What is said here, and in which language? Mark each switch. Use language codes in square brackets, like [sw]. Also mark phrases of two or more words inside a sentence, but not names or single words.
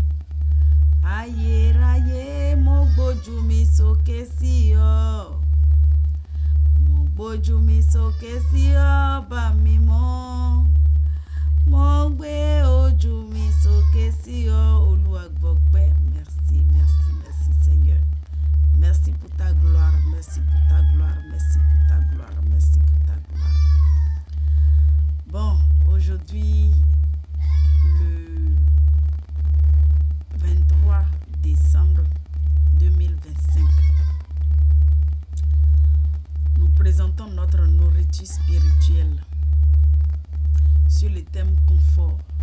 [yo] Ayérayé, mo gbójú mi sókè sí ọ. Mo gbójú mi sókè sí ọ, ọba mímọ́. Mo gbé ojú mi sókè sí ọ, Olúwa gbọpẹ́. [fr] Merci, merci, merci Seigneur. Merci pour ta gloire, merci pour ta gloire, merci pour ta gloire, merci pour ta gloire. Bon, aujourd'hui, le 23 décembre 2025, nous présentons notre nourriture spirituelle sur le thème confort.